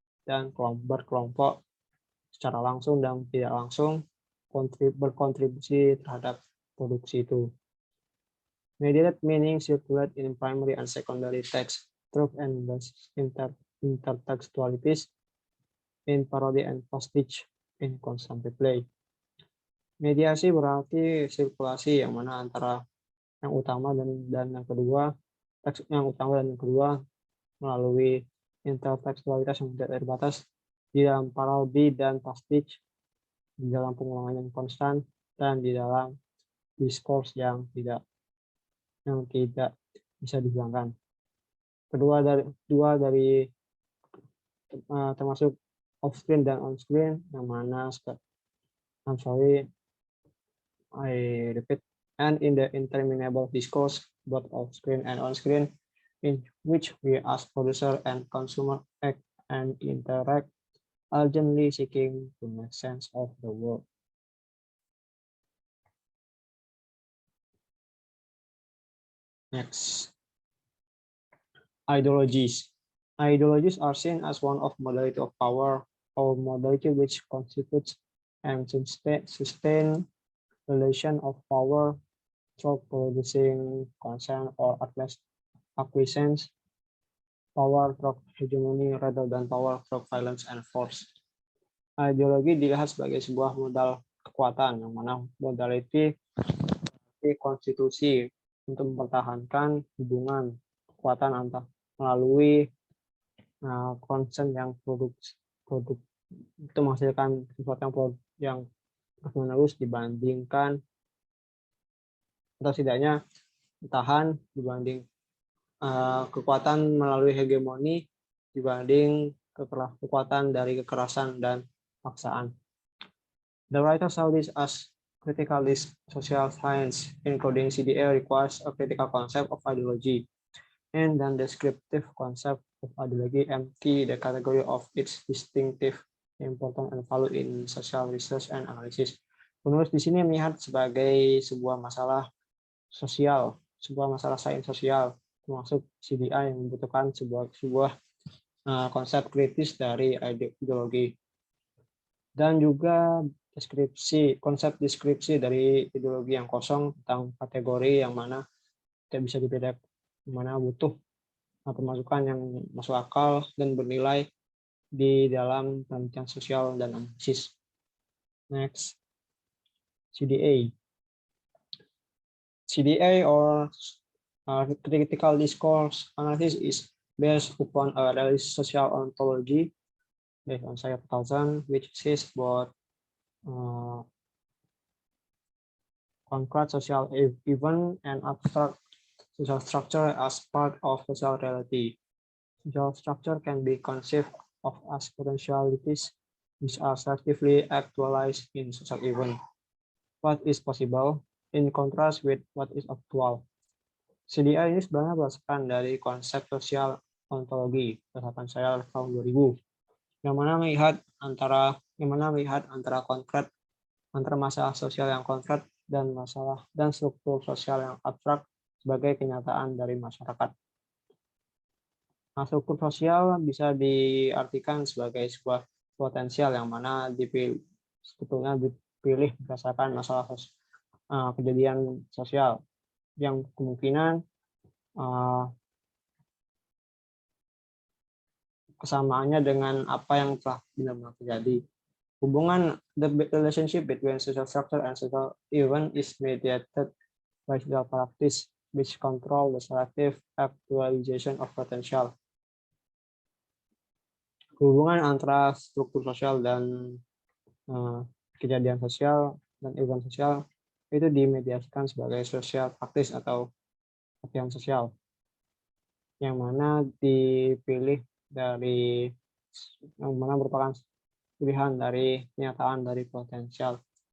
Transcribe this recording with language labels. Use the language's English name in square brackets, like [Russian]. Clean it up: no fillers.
[Indonesian] dan berkelompok secara langsung dan tidak langsung berkontribusi terhadap produksi itu. [English] Mediated meaning circulate in primary and secondary text, truth and intertextualities, in parody and postage, in consumptive play. [Indonesian] Mediasi berarti sirkulasi yang mana antara yang utama dan yang kedua, teks yang utama dan yang kedua melalui intertekstualitas yang tidak terbatas di dalam parodi dan postage, di dalam pengulangan yang konstan, dan di dalam diskurs yang tidak bisa dihilangkan. Dua dari termasuk off screen dan on screen, yang mana [English] I'm sorry I repeat, and in the interminable discourse both off screen and on screen, in which we as producer and consumer act and interact, urgently seeking to make sense of the world. Next, ideologies. Ideologies are seen as one of modality of power or modality which constitutes and sustain relation of power through producing consent or at least acquiescence, power through hegemony rather than power through violence and force. [Indonesian] Ideologi dilihat sebagai sebuah modal kekuatan, yang mana modality konstitusi untuk mempertahankan hubungan kekuatan antar melalui konsen yang produk itu menghasilkan sesuatu yang terus-menerus dibandingkan atau setidaknya tahan dibanding kekuatan melalui hegemoni dibanding kekuatan dari kekerasan dan paksaan. [English] The writer saw this as critical social science, including CDA, requires a critical concept of ideology, and then descriptive concept of ideology empty the category of its distinctive importance and value in social research and analysis. [Indonesian] Penulis di sini melihat sebagai sebuah masalah sosial, sebuah masalah sains sosial, termasuk CDA yang membutuhkan sebuah konsep kritis dari ideologi, dan juga konsep deskripsi dari ideologi yang kosong tentang kategori yang mana tidak bisa dibedakan, mana butuh pemasukan yang masuk akal dan bernilai di dalam penelitian sosial dan analisis. [English] Next, CDA. CDA or critical discourse analysis is based upon a realist social ontology based on Sayat 2000, which says both concrete social event and abstract social structure as part of social reality. Social structure can be conceived of as potentialities which are selectively actualized in social event. What is possible in contrast with what is actual. [Indonesian] CDA ini sebenarnya berdasarkan dari konsep sosial ontologi berdasarkan saya tahun 2000, yang mana melihat antara konkret, antara masalah sosial yang konkret dan masalah dan struktur sosial yang abstrak sebagai kenyataan dari masyarakat. Nah, struktur sosial bisa diartikan sebagai sebuah potensial yang mana sebetulnya dipilih berdasarkan masalah kejadian sosial yang kemungkinan kesamaannya dengan apa yang telah benar-benar terjadi. Hubungan [English] the relationship between social structure and social event is mediated by social practice which control the selective actualization of potential. [Indonesian] Hubungan antara struktur sosial dan kejadian sosial dan event sosial itu dimediasikan sebagai social practice atau latihan sosial, yang mana dipilih dari yang mana merupakan pilihan dari kenyataan dari potensial.